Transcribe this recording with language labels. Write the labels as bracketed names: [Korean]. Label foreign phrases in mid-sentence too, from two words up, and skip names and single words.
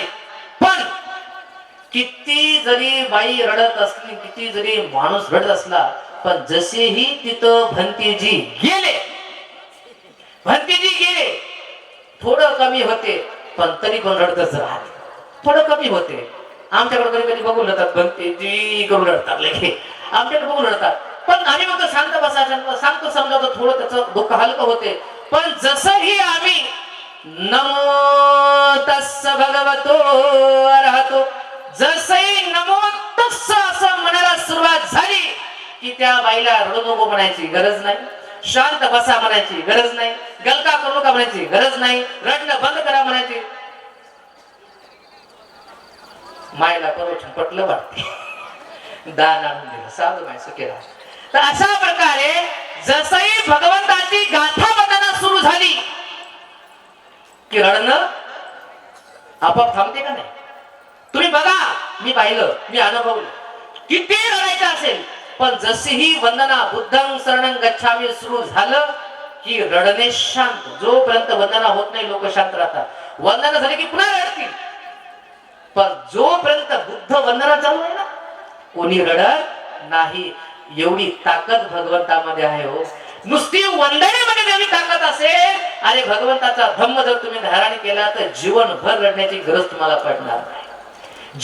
[Marathi] पण किती जरी बाई रडत असली, किती जरी माणूस रडत असला, पण जसेही तिथं भंतीजी गेले, थोडं कमी होते, पण तरी पण रडतच राहते, थोडं कमी होते. आमच्याकडे कधी कधी बघून रडतात, भंतीजी करून रडतात, लेखे आमच्याकडे बघून रडतात. पण आम्ही म्हणतो शांत बसा, सांगतो समजावतो, थोडं त्याचं दुःख हलकं होते. पण जसंही आम्ही [Pali] नमो तस्स भगवतो अरहतो, [Marathi] जसंही [Pali] नमो तस्स [Marathi] असं म्हणायला सुरुवात झाली, की त्या बाईला रडू नको म्हणायची गरज नाही, शांत बसा म्हणायची गरज नाही, गलका करू नका म्हणायची गरज नाही, रडणं बंद करा म्हणायची. मायला परोठन पटलं वाटते, दान आणून दिलं, साधू माय सुखेला. तर अशा प्रकारे जसही भगवंताची गाथा बताना सुरू झाली, की रडणं आपोआप थांबते का नाही. तुम्ही बघा, मी पाहिलं, मी अनुभवलं, किती रडायचं असेल, पण जशीही वंदना [Pali] बुद्धं शरणं गच्छामी [Marathi] सुरू झालं, की रडणे शांत. जोपर्यंत वंदना होत नाही लोक शांत राहतात, वंदना झाली की पुन्हा रडतील. पण जोपर्यंत बुद्ध वंदना चालू आहे ना, कोणी रडत नाही. एवढी ताकद भगवंतामध्ये आहे हो. नुसती वंदनेमध्ये एवढी ताकद असेल, आणि भगवंताचा धम्म जर तुम्ही धारण केला, तर जीवनभर रडण्याची गरज तुम्हाला पडणार नाही.